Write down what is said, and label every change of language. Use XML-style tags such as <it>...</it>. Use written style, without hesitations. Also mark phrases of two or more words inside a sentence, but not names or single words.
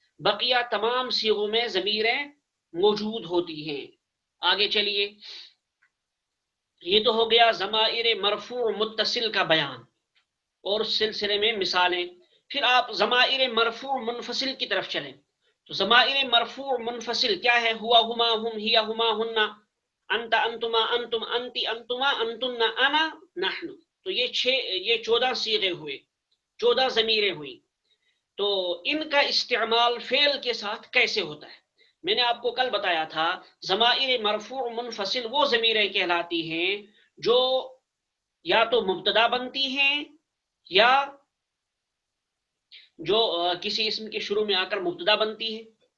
<ur>بقیہ تمام صیغوں میں ضمیریں موجود ہوتی ہیں. آگے چلیے، یہ تو ہو گیا ضمائر مرفوع متصل کا بیان اور سلسلے میں مثالیں. پھر آپ ضمائر مرفوع منفصل کی طرف چلیں. تو ضمائر مرفوع منفصل کیا ہے؟</ur> <ar>ہوا، ہما، ہم، ہیا، ہما، ہننا، انت، انتما، انتم، انتی، انتما، انتن، انا، نحن.</ar> <ur>تو یہ 14 صیغے ہوئے، 14 ضمیریں ہوئی. تو ان کا استعمال فعل کے ساتھ کیسے ہوتا ہے؟ میں نے آپ کو کل بتایا تھا ضمائر مرفوع منفصل وہ ضمیریں کہلاتی ہیں جو یا تو مبتدا بنتی ہیں یا جو کسی اسم کے شروع میں آ کر مبتدا بنتی ہے.</ur>